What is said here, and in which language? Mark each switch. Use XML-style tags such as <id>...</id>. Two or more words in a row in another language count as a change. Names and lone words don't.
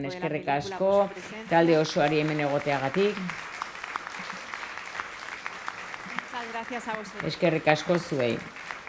<eu>Eskerrik asko talde osoari hemen egoteagatik.</eu> <es>Muchas gracias a vosotros.</es> <eu>Eskerrik asko zuei.</eu>